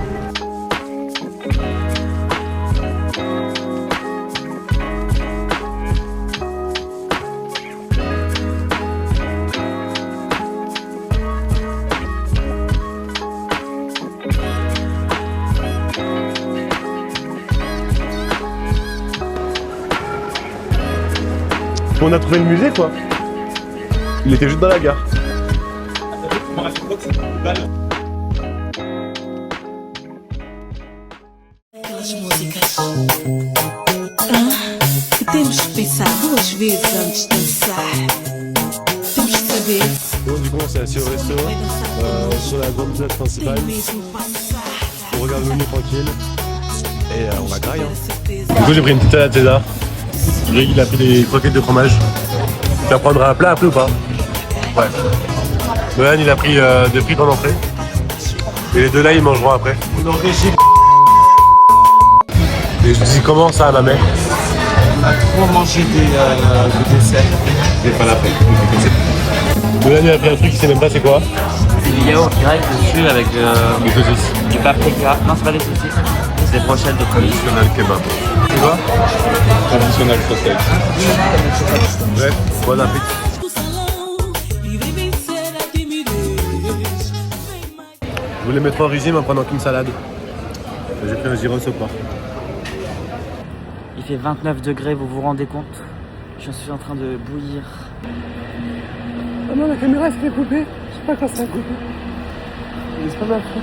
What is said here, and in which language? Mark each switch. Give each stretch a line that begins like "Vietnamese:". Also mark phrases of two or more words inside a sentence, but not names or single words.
French: On a trouvé le musée quoi. Il était juste dans la gare.
Portuguese: Aquelas músicas. Temos que pensar duas vezes antes de dançar. Temos que saber
French: Bon, du coup on s'est assis au resto sur la grande place principale.
Portuguese: tem mesmo passar.
French: On regarde le menu tranquille et on va grailler. Du coup j'ai pris une petite salade César. Greg il a pris des croquettes de fromage. Tu vas prendre un plat après ou pas? Ouais. Nolan il a pris des frites en entrée. Et les deux là ils mangeront après. Et je dis comment ça ma mère? On a trop mangé des desserts. J'ai pas la peine. Nolan il a pris un truc, il sait même pas c'est quoi. C'est du yaourt grec dessus avec Des saucisses. du paprika. Non, c'est pas des saucisses, c'est des brochettes de colis. Traditionnel kebab. Tu vois? Traditionnel sausage. Bref, bon appétit.
Portuguese: Do salão e vem vencer a timidez. Vem mais.
French: Je voulais mettre en régime en prenant qu'une salade. J'ai pris un gyros au porc. Il fait 29 degrés, vous vous rendez compte? Je suis en train de bouillir. Oh non, la caméra elle s'est coupée. Je sais pas quand ça a coupé. Mais c'est pas ma faute.